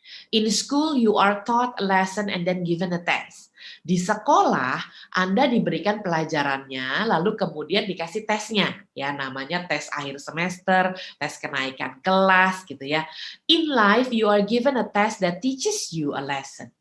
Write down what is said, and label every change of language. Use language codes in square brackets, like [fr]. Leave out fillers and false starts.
[en] In school, you are taught a lesson and then given a test. [id] Di sekolah, Anda diberikan pelajarannya, lalu kemudian dikasih tesnya. Ya, namanya tes akhir semester, tes kenaikan kelas, gitu ya. [en] In life, you are given a test that teaches you a lesson.